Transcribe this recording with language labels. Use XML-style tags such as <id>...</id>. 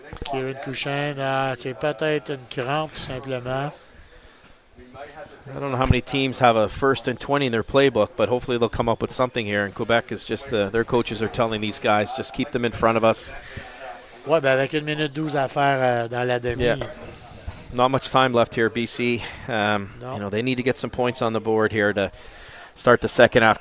<fr>Kieran Couchain, c'est peut-être une crampe, tout simplement.</fr> <en>I don't know how many teams have a 1st and 20 in their playbook, but hopefully they'll come up with something here. And Quebec is just, their coaches are telling these guys, just keep them in front of us.</en> <fr>Oui, ben avec 1 minute 12 à faire dans la demi. Yeah.</fr> <en>Not much time left here, BC. You know, they need to get some points on the board here to start the second half.</en>